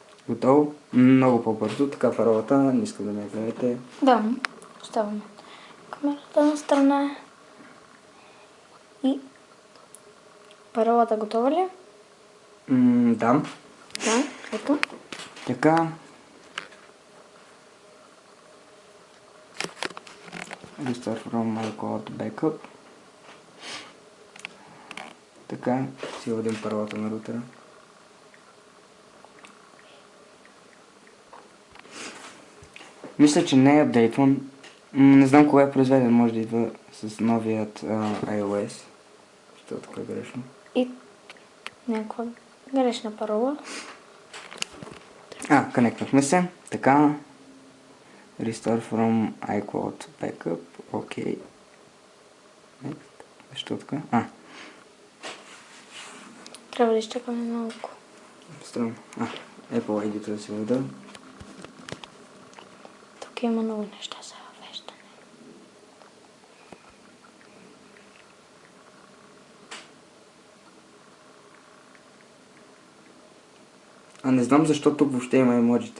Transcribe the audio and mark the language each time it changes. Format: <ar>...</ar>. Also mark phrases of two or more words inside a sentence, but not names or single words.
<bg>Готово. Много по-бързо. Така паролата, не искам да ме гледате. Да, оставаме камерата на страна. И паролата готова ли? Да. Да, ето. Така.</bg> <en>Restart from iCloud Backup.</en> <bg>Така, си введем паролата на рутера. Мисля, че не е апдейтван. Не знам кога е произведен, може да идва с новият iOS. Що е така грешно? И някаква грешна парола. Конектнахме се. Така.</bg> <en>Restart from iCloud Backup.</en> <bg>Окей. Next. Защо така? Трябва да изчакаме малко. Странно. Apple ID-то да си въведа. Тук има много неща за въвеждане. Не знам защо тук въобще има емоджита.</bg>